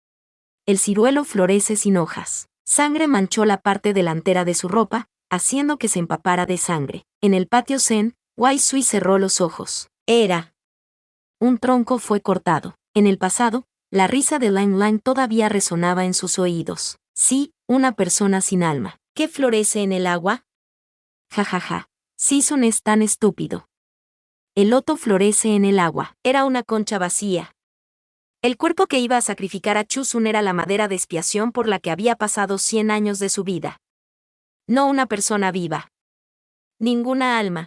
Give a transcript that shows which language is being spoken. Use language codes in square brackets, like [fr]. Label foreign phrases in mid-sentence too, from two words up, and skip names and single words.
[es] El ciruelo florece sin hojas. Sangre manchó la parte delantera de su ropa, haciendo que se empapara de sangre. En el patio Zen, Wai Sui cerró los ojos. Era. Un tronco fue cortado. En el pasado, la risa de Lang Lang todavía resonaba en sus oídos. Sí, una persona sin alma. ¿Qué florece en el agua? Ja ja ja. Sisun es tan estúpido. El loto florece en el agua. Era una concha vacía. El cuerpo que iba a sacrificar a Chusun era la madera de expiación por la que había pasado 100 años de su vida. No una persona viva. Ninguna alma.